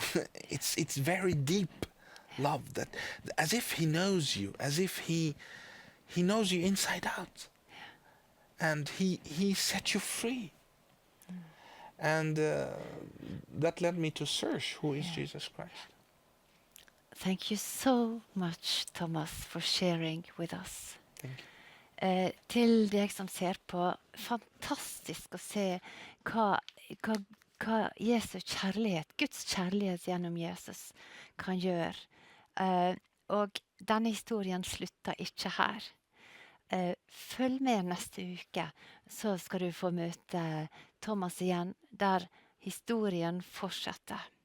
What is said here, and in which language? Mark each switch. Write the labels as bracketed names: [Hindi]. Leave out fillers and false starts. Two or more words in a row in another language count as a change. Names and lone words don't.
[English] It's very deep love, that as if he knows you, as if he knows you inside out, and he set you free. And that led me to search who is Jesus Christ. Thank you so much, Thomas, for sharing with us. Thank you. [Norwegian] Til deg som ser på, fantastisk å se hva Jesu kjærlighet, Guds kjærlighet gjennom Jesus, kan gjøre. Og denne historien slutter ikke her. Følg med neste uke, så skal du få møte Thomas igjen, der historien fortsetter.